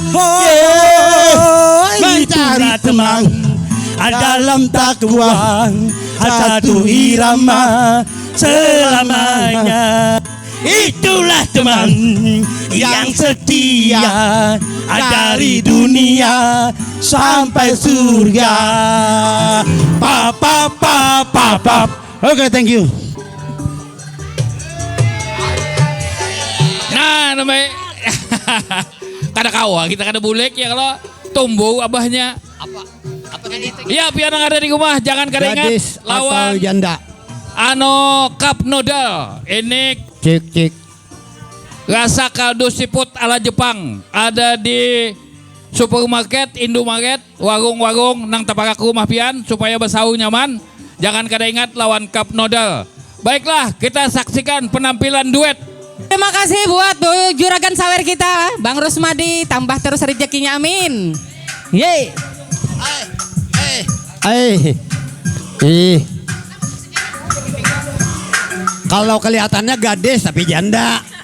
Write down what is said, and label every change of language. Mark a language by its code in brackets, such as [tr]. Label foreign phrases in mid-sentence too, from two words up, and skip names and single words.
[id] Mencari teman dalam takwa, satu irama selamanya. Itulah teman yang setia dari dunia sampai surga. Pa pa pa pa pa. Oke, [en] thank you. [bjn] Nah, namanya kada kawa kita kada bulek ya kalau tumbuh abahnya. [id] Apa tadi itu? [bjn] Iya, pian yang ada di rumah jangan kada ingat [id] Gadis atau lawan janda? [en] cup noodle. [id] Ini Cik. rasa kaldu siput ala Jepang. Ada di supermarket, [bjn] Indomaret, warung-warung nang taparak rumah pian supaya bersau nyaman. Jangan kada ingat lawan [en] cup noodle. [id] Baiklah, kita saksikan penampilan duet. Terima kasih buat juragan sawer kita, Bang Rusmadi, tambah terus rezekinya, amin. Yeay. Kalau kelihatannya gadis tapi janda.